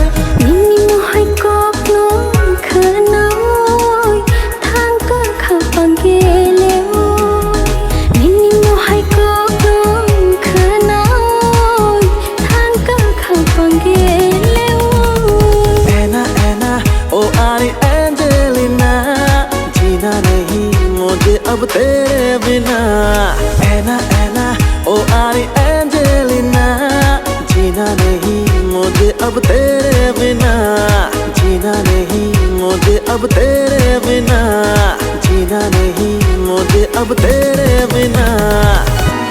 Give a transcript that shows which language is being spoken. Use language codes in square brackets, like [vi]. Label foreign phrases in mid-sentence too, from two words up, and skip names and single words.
[trp] Nini mohai kok no khanoi thang ka khapang geleo Nini mohai kok no khanoi thang ka khapang geleo [hi] Ena oh Ari Angelina जीना नहीं मुझे अब तेरे बिना Ena oh Ari Angelina जीना नहीं मुझे अब तेरे बिना जीना नहीं मुझे अब तेरे बिना जीना नहीं मुझे अब तेरे बिना